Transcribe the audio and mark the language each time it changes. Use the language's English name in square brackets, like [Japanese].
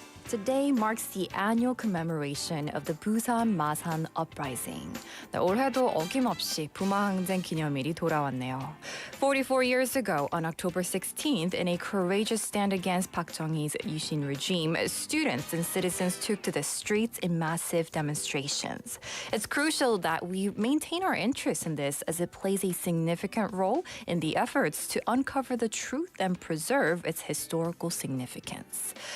[English] Today marks the annual commemoration of the Busan-Masan uprising. [Korean] 올해도 어김없이 부마항쟁기념일이 돌아왔네요. [English] 44 years ago, on October 16th, in a courageous stand against Park Chung-hee's Yushin regime, students and citizens took to the streets in massive demonstrations. It's crucial that we maintain our interest in this as it plays a significant role in the efforts to uncover the truth and preserve its historical significance.